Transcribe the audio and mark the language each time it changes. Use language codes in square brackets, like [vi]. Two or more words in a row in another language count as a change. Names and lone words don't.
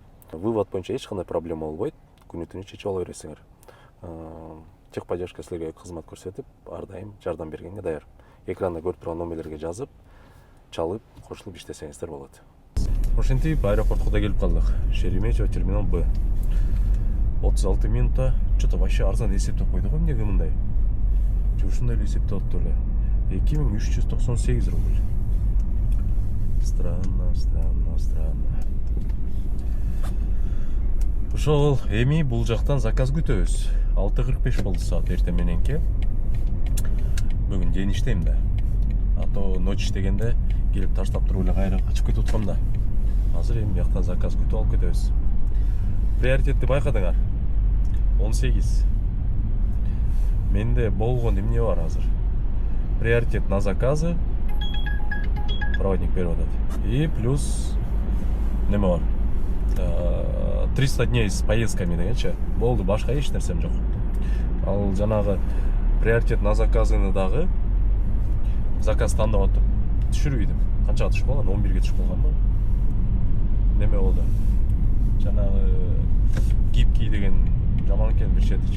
[ky] Вывод боюнча эч кандай проблема болбойт. Күнү-түнү чечип ала бересиңер. Техподдержка силерге кызмат көрсөтүп, ар дайым жардам бергенге даяр. Экранда көрүп турган номерлерге жазып, чалып, кошулуп иштесеңиздер болот. Ошентип аэропортко да келип калдык. Шереметьево, терминал Б. 36 минутта. [ru] Что-то вообще [ky] арзан эсептеп койду го, эмнеге мындай? Ушундай эле эсептеп атты эле. 2398 рубль. Странно. Ошол эми бул жактан заказ күтөбүз. 6:45 болду саат эртең мененки. Бүгүн ден иштейм да. [ru] А то ночь [ky] иштегенде келип таштап туруп эле кайра качып кетип аткам да. Азыр эми бияктан заказ күтүп алып кетебиз. Приоритетти байкадыңар. 18. Менде болгон эмне бар азыр? [ru] Приоритет на заказы. [ky] Проводник берип атат. [ru] И плюс [ky] неме бар? [ru] 300 дней с поездками дегенче. [ky] Болду, башка эч нерсем жок. Ал жанагы [ru] приоритет на заказыны [ky] дагы заказ тандап атып түшүрбөйдүм. Канчага түшүп калган? 11ге түшүп калганбы? Неме болду? Жанагы гибкий деген жаман экен бир четичи.